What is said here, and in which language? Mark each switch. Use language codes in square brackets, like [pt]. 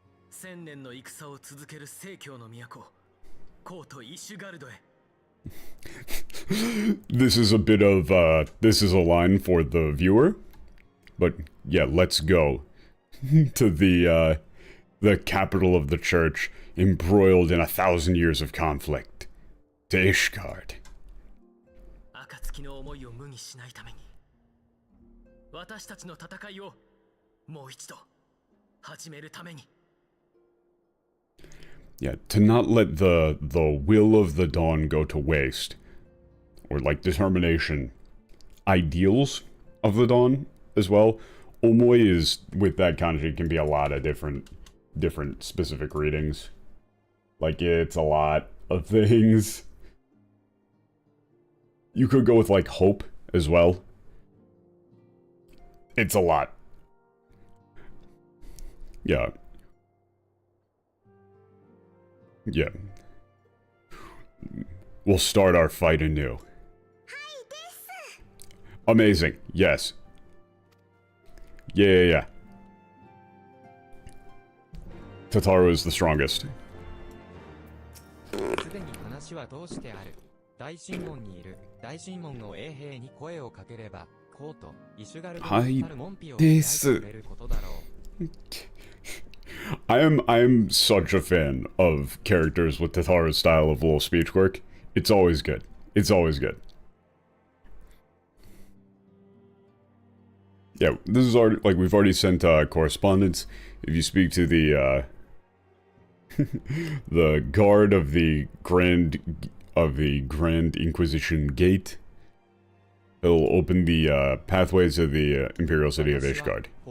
[ja] 1000年の戦を続ける聖教の都、コートイシュガルドへ。 [en] This is a bit of, this is a line for the viewer. But, yeah, let's go to the capital of the church, embroiled in 1,000 years of conflict. To Ishgard. [ja] 暁の思いを無にしないために、私たちの戦いをもう一度始めるために。 [en] Yeah, to not let the will of the dawn go to waste. Or, like, determination. Ideals of the dawn, as well. Omoi is, with that kanji, can be a lot of different specific readings. Like, it's a lot of things. You could go with, like, hope, as well. It's a lot. Yeah. Yeah. We'll start our fight anew. Amazing. Yes. Yeah. Tataru is the strongest. [ja] すでに話は通してある。大神門にいる大神門の衛兵に声をかければ、コート、イシュガルドに去る門扉を開いてくれることだろう。 [en] I am such a fan of characters with Tataru's style of little speech quirk. It's always good. It's always good. Yeah, this is already, like, we've already sent correspondence. If you speak to the the guard of the Grand Inquisition Gate, it'll open the pathways to the Imperial City of Ishgard.